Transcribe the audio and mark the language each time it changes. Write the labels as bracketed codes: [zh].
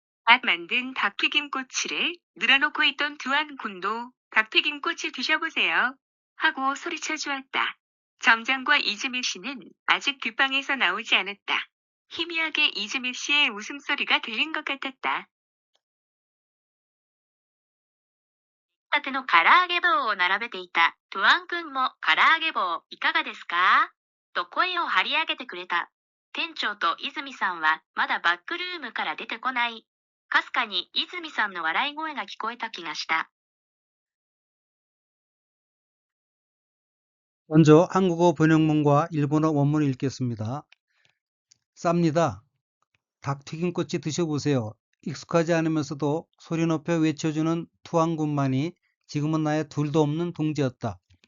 [ko] 갓 만든 닭튀김 꼬치를 늘어놓고 있던 두한군도 닭튀김 꼬치 드셔보세요 하고 소리쳐 주었다. 점장과 이즈미 씨는 아직 뒷방에서 나오지 않았다. 희미하게 이즈미 씨의 웃음소리가 들린 것 같았다. [ja] たての唐揚げ棒を並べていたトゥアン君も唐揚げ棒いかがですかと声を張り上げてくれた。店長と泉さんはまだバックルームから出てこない。かすかに泉さんの笑い声が聞こえた気がした。 [ko] 먼저 한국어 번역문과 일본어 원문을 읽겠습니다. 쌉니다. 닭튀김꼬치 드셔보세요. 익숙하지 않으면서도 소리 높여 외쳐주는 투항군만이 지금은 나의 둘도 없는 동지였다.